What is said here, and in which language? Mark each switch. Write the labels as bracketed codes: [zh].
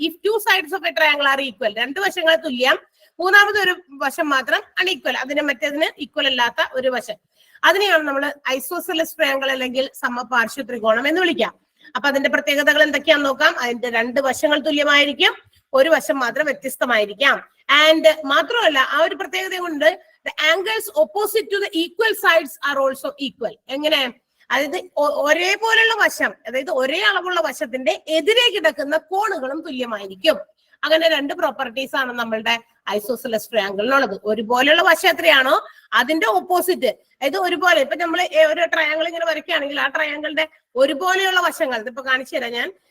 [ml] If 2 [en] sides of a triangle are equal, [ml] 2 വശങ്ങൾ തുല്യം, മൂന്നാമത് ഒരു വശം മാത്രം അൺഈക്വൽ, അതിന് മറ്റേതിന് ഈക്വൽ അല്ലാത്ത ഒരു വശം. അതിനെയാണ് നമ്മൾ ഐസോസെലസ് ട്രയാങ്കിൾ അല്ലെങ്കിൽ സമപാർശ്വ ത്രികോണം എന്ന് വിളിക്കാം. അപ്പൊ അതിന്റെ പ്രത്യേകതകൾ എന്തൊക്കെയാന്ന് നോക്കാം. അതിന്റെ 2 വശങ്ങൾ തുല്യമായിരിക്കും, ഒരു വശം മാത്രം വ്യത്യസ്തമായിരിക്കാം. ആൻഡ് മാത്രമല്ല ആ ഒരു പ്രത്യേകത കൊണ്ട് [en] the angles opposite to the equal sides are also equal. [ml] എങ്ങനെ? അതായത് ഒരേപോലുള്ള വശം, അതായത് ഒരേ അളവുള്ള വശത്തിന്റെ എതിരെ കിടക്കുന്ന കോണുകളും തുല്യമായിരിക്കും. അങ്ങനെ 2 പ്രോപ്പർട്ടീസ് ആണ് നമ്മളുടെ ഐസോസെലസ് ട്രയാങ്കിളിനുള്ളത്. ഒരുപോലെയുള്ള വശം എത്രയാണോ അതിന്റെ ഓപ്പോസിറ്റ്, അതായത് ഒരുപോലെ ഇപ്പൊ നമ്മൾ ഒരു ട്രയാങ്കിൾ ഇങ്ങനെ വരയ്ക്കുകയാണെങ്കിൽ ആ ട്രയാങ്കിളിന്റെ ഒരുപോലെയുള്ള വശങ്ങൾ ഇപ്പൊ കാണിച്ചു തരാം ഞാൻ.